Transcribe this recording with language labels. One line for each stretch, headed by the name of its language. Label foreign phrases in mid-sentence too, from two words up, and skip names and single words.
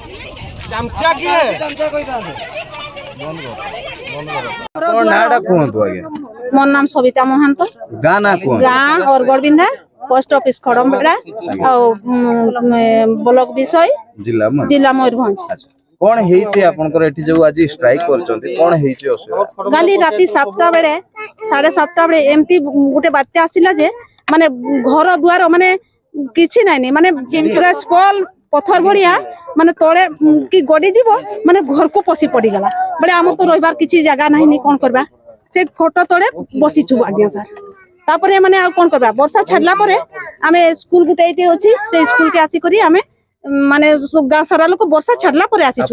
Odia: କୁହନ୍ତୁ ଆଜ୍ଞା। ମୋର ନାମ ସବିତା ମହାନ୍ତ ଗାଁ ନାଁ କଉଣ ଗାଁ ଔ ବିନ୍ଧା
English: post office
Odia: ଖଡ଼ମବେଡ଼ା ଔ ବ୍ଲକ ବିଷୟ ଜିଲ୍ଲା ମୟୂରଭଞ୍ଜ ଅଚ୍ଛା କଉଣ ହେଇଛି ଆପଣଙ୍କର ଏଠି ଯୋଉ ଆଜି ଷ୍ଟ୍ରାଇକ୍ କରୁଛନ୍ତି କଣ ହେଇଛି ଅସୁବିଧା କାଲି ରାତି 7ଟା ବେଳେ 7:30 ବେଳେ ଏମିତି ଗୋଟେ ବାତ୍ୟା ଆସିଲା ଯେ ମାନେ ଘର ଦୁଆର ମାନେ କିଛି ନାହିଁ ମାନେ ପୁରା ସ୍ପଲ୍ ପଥର ଭଳିଆ ମାନେ ତଳେ କି ଗଡି ଯିବ ମାନେ ଘରକୁ ପଶି ପଡିଗଲା ବୋଲେ ଆମର ତ ରହିବାର କିଛି ଜାଗା ନାହିଁ କଣ କରିବା ସେ ଖଟ ତଳେ ବସିଛୁ ଆଜ୍ଞା ସାର୍ ତାପରେ ମାନେ ଆଉ କଣ କରିବା ବର୍ଷା ଛାଡିଲା ପରେ ଆମେ ସ୍କୁଲ ଗୋଟେ ଏଇଠି ଅଛି ସେ ସ୍କୁଲ କେ ଆସିକରି ଆମେ ମାନେ ଗାଁ ସାରା ଲୋକ ବର୍ଷା ଛାଡିଲା ପରେ ଆସିଛୁ